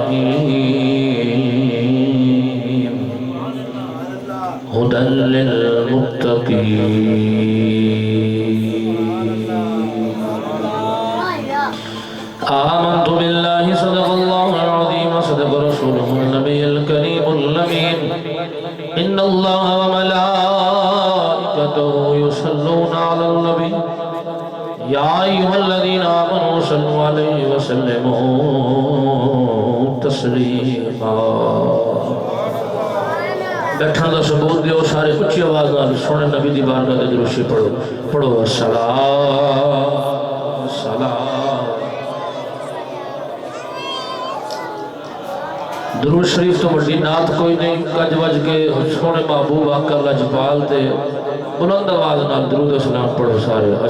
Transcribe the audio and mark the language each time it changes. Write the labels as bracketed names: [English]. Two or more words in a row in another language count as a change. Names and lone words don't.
[Arabic] الرحيم هدى للمتقين آمنت بالله صدق الله العظيم وصدق رسوله النبي الكريم الأمين إن الله وملائكته يصلون على النبي يا أيها الذين آمنوا صلوا عليه وسلموا تسليما [Punjabi] بیٹھن دا ثبوت دیو سارے اچھی آواز نال سونے نبی دی بارگاہ تے درود پڑھو پڑھو سلام سلام درود شریف تو بڑی نعت کوئی نہیں کج وج کے سونے محبوب آقا لجپال تے بلند آواز نال درود و سلام پڑھو سارے